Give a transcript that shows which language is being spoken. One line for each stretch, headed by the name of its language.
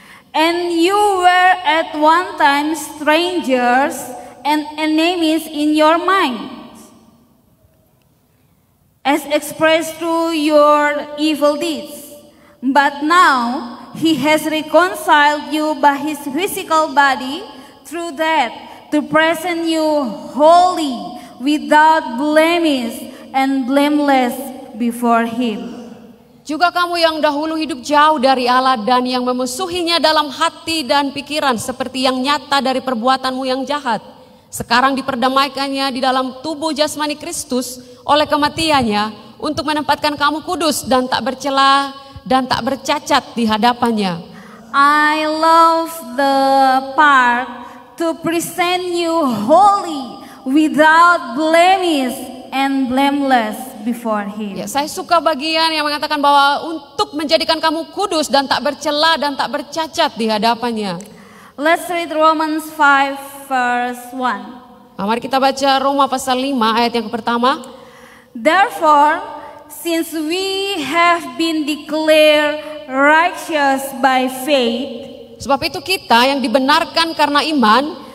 English: And you were at one time strangers and enemies in your minds, as expressed through your evil deeds. But now he has reconciled you by his physical body through death to present you holy, without blemish and blameless before him.
Indonesian: Juga kamu yang dahulu hidup jauh dari Allah dan yang memusuhinya dalam hati dan pikiran seperti yang nyata dari perbuatanmu yang jahat. Sekarang diperdamaikannya di dalam tubuh jasmani Kristus oleh kematiannya untuk menempatkan kamu kudus dan tak bercela dan tak bercacat di hadapannya.
English: I love the part to present you holy, without blemish and blameless before him.
Indonesian: Ya, saya suka bagian yang mengatakan bahwa untuk menjadikan kamu kudus dan tak bercela dan tak bercacat di hadapannya.
English: Let's read Romans 5 verse 1.
Indonesian: Nah, mari kita baca Roma pasal 5 ayat yang pertama.
English: Therefore, since we have been declared righteous by faith,
Indonesian: Sebab itu kita yang dibenarkan karena iman,